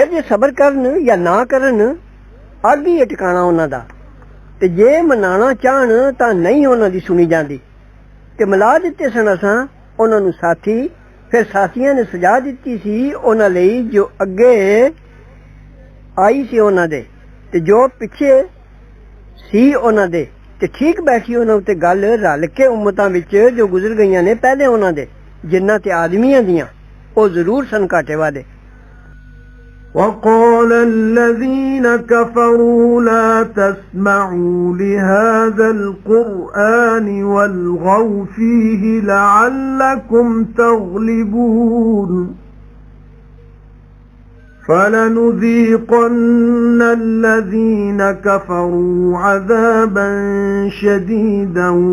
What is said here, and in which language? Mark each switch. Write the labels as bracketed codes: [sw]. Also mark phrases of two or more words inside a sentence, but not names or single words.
[pa] جے صبر کرن یا نہ کرن اگ ہی ٹھکانہ اوہناں دا تے جے منانا چاہن تاں نہیں اوہناں دی سنی جاندی تے ملا دتے سن اساں اوہناں نوں ساتھی فیر ساتھیاں نے سزا دتی سی اوہناں لئی جو اگے آئی سی اوہناں دے تے جو پچھے سی اوہناں دے تے ٹھیک بیٹھی اوہناں اتے گل رل کے امتاں وچ جو گزر گئیاں نے پہلے اوہناں دے جناں تے آدمیاں دیاں او ضرور سن گھاٹے والے [ar] وقال الذين كفروا لا تسمعوا لهذا القرآن والغوا فيه لعلكم تغلبون فلنذيقن الذين كفروا عذابا شديدا